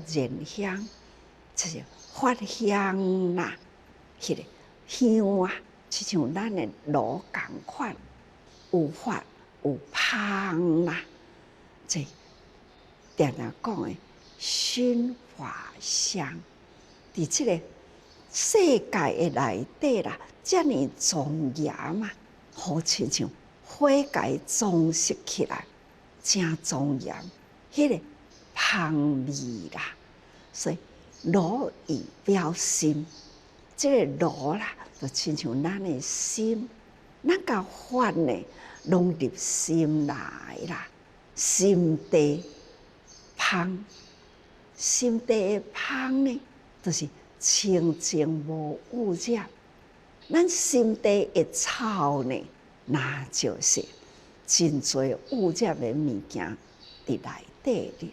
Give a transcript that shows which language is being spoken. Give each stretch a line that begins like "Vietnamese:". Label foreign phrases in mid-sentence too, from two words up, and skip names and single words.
Min Nan Chinese: 人香，就是法香迄个香就像咱的炉同款，有法有香这常常讲的熏法香，伫这个世界的内底遮尔庄严好亲像火给装饰起来，真庄严。迄个香味所以炉以表心，这个炉就亲像咱的心，咱甲法呢拢入心内心地香，心地的香呢，就是清净无污染。咱心地的臭呢，那就是真侪污染的物件伫内底哩。